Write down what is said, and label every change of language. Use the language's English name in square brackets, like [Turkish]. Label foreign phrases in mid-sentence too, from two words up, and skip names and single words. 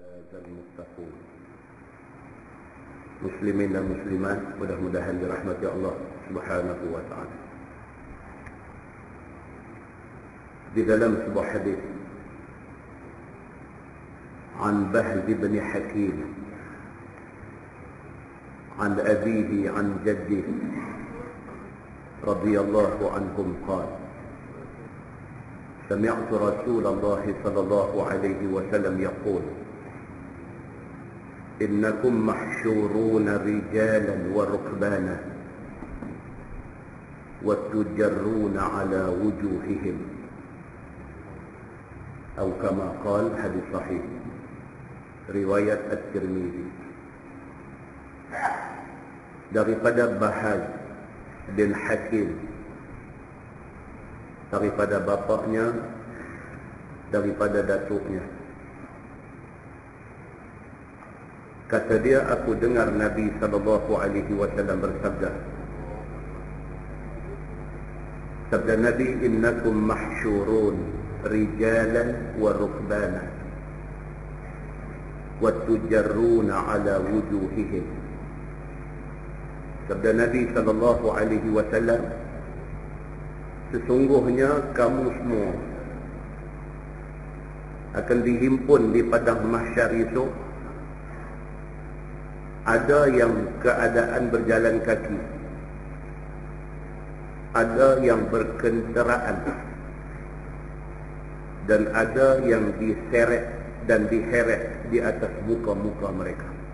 [Malay] المتقون muslimin dan muslimat, mudah-mudahan dirahmati [Arabic] الله سبحانه وتعالى. [Malay] Di dalam sebuah hadis an Bahz bin Hakim [Arabic] عن أبيه عن جده رضي الله عنهم قال سمعت رسول الله صلى الله عليه وسلم يقول إنكم محشورون رجالا وركبانا وتجرون على وجوههم أو كما قال حديث صحيح رواية الترمذي [Malay] daripada Bahz bin Hakim, daripada bapaknya, daripada datuknya. Kata dia, aku dengar Nabi SAW bersabda. Sabda Nabi, [Arabic] إنكم محشورون رجالا و ركبانا و تجرون على وجوههم. [Malay] Sabda Nabi SAW, sesungguhnya kamu semua akan dihimpun di padang mahsyar itu. Ada yang keadaan berjalan kaki, ada yang berkenderaan, dan ada yang diseret dan diheret di atas muka-muka mereka.